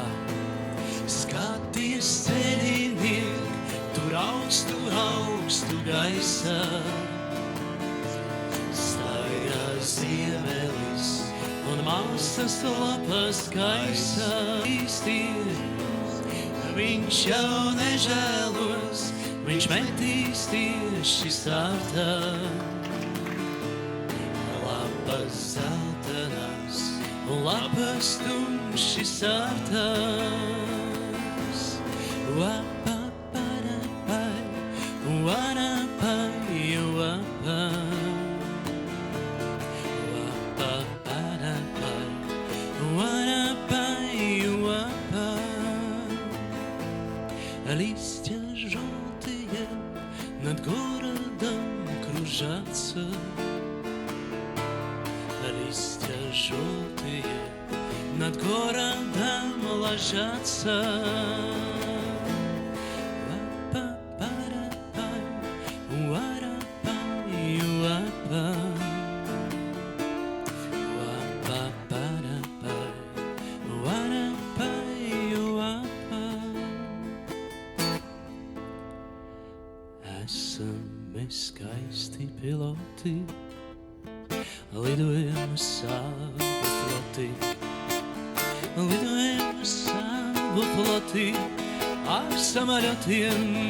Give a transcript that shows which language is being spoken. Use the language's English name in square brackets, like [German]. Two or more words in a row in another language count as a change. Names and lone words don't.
[Latvian] Skaties ceļiniek, tur augstu, augstu gaisā, staigā ziemelis un māsas lapas kaisā. Viņš jau nežēlos, viņš metīs tieši startā, lapas zeltenās un lapas tumši sārtās. Wapaparapai, warapai, wapa. Wapaparapai, warapai, wapa. [Russian] Листья желтые над городом кружатся, листья желтые над городом ложатся. Ва-па-па-ра-пай, уа-ра-пай, уа-па. Ва-па-па-ра-пай, уа-ра-пай, уа-па. [Latvian] Esam mēs skaisti piloti, lidojam savu floti, lidojam savu floti ar samaļotiem.